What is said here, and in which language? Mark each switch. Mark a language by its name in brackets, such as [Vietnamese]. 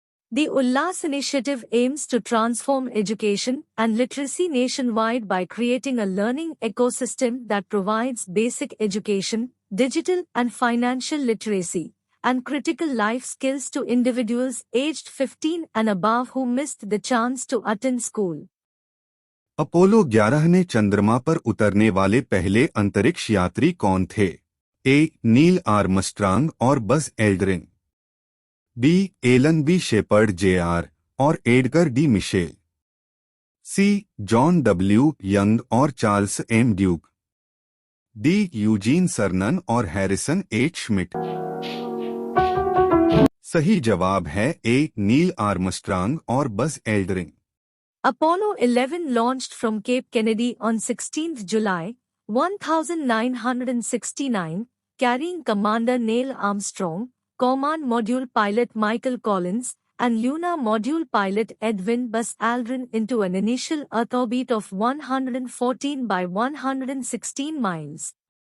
[English] The Ullas initiative aims to transform education and literacy nationwide by creating a learning ecosystem that provides basic education, digital and financial literacy, and critical life skills to individuals aged 15 and above who missed the chance to attend school. [Hindi] Apollo 11 ने चंद्रमा पर उतरने वाले पहले अंतरिक्ष यात्री कौन थे? ए. नील आर्मस्ट्रांग और Buzz Aldrin, B. Elon B shepherd Jr. और एडगर डी मिशेल, सी. John W. यंग और Charles M. Duke, D. Eugene सरनन और हैरिसन H. श्मिट। सही जवाब है ए. नील आर्मस्ट्रांग और Buzz Aldrin. [English] Apollo 11 launched from Cape Kennedy on 16 July 1969, carrying Commander Neil Armstrong, Command Module Pilot Michael Collins, and Lunar Module Pilot Edwin Buzz Aldrin into an initial Earth orbit of 114 by 116 miles.